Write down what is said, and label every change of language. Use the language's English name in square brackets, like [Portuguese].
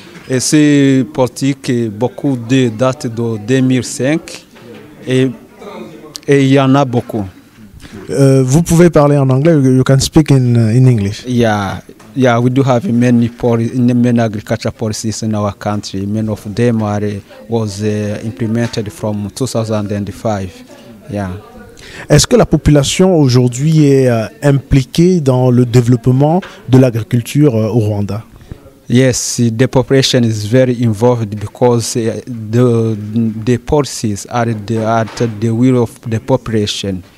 [French] Et ces politiques, beaucoup de datent de 2005 et il y en a beaucoup. Vous pouvez parler en anglais, [English] you can speak in English. Yeah, we do have many agriculture policies in our country. Many of them was implemented from 2005. Yeah. [French] Est-ce que la population aujourd'hui est impliquée dans le développement de l'agriculture au Rwanda? [English] Yes, the population is very involved because the policies are at the will of the population.